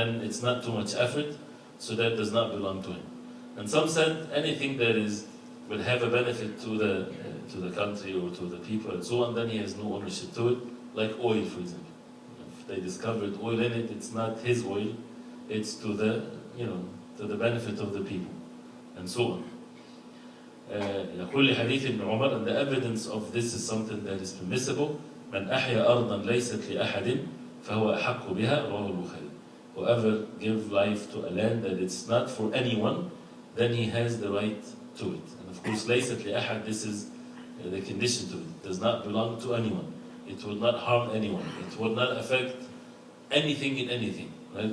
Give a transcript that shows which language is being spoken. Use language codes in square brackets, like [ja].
[en] Then it's not too much effort, so that does not belong to him. And some said anything that will have a benefit to the country or to the people and so on, then he has no ownership to it. Like oil, for example. If they discovered oil in it, it's not his oil, it's to the benefit of the people, and so on. [ar] يقول لحديث ابن عمر, [en] and the evidence of this is something that is permissible. [ar] من أحيا أرضا ليست لأحد فهو أحق بها, رواه البخاري. [en] Whoever gives life to a land that it's not for anyone, then he has the right to it. And of course, [ar] ليست لأحد, [en] this is the condition to it. It does not belong to anyone. It will not harm anyone. It will not affect anything in anything, right?